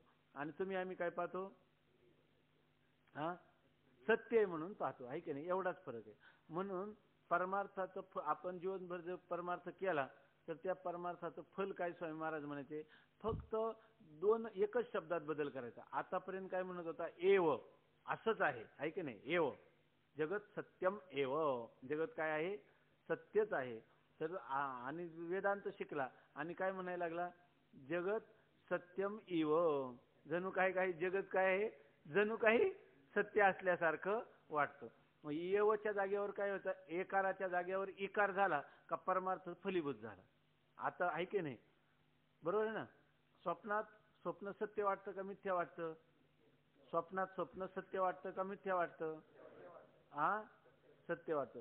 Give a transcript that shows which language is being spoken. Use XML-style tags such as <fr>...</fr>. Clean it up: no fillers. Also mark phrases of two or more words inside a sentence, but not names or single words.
<mr>आणि तुम्ही आम्ही काय पाहतो, हा सत्य आहे म्हणून पाहतो, आहे की नाही. एवढाच फरक आहे. म्हणून परमार्थाचं आपण जीवनभर जर परमार्थ केला तर त्या परमार्थाचं फल काय, स्वामी महाराज म्हणायचे, फक्त एकच शब्दात बदल करायचा. आतापर्यंत काय म्हणत होता, एव असंच आहे की नाही.</mr> <sa>एव जगत सत्यम एव,</sa> <mr>जगत काय आहे, सत्यच आहे. तर आणि वेदांत शिकला आणि काय म्हणायला लागला,</mr> <sa>जगत सत्यम इव,</sa> <mr>जणू काय जगत काय आहे, जणू काही सत्य असल्यासारखं वाटतं. मग येवच्या जागेवर काय होतं, एकाराच्या जागेवर इकार झाला का परमार्थ फलीभूत झाला. आता आहे की नाही, बरोबर आहे ना. स्वप्नात स्वप्न सत्य वाटतं का मिथ्या वाटतं, स्वप्नात स्वप्न सत्य वाटतं का मिथ्या वाटतं, सत्य वाटतं.</mr>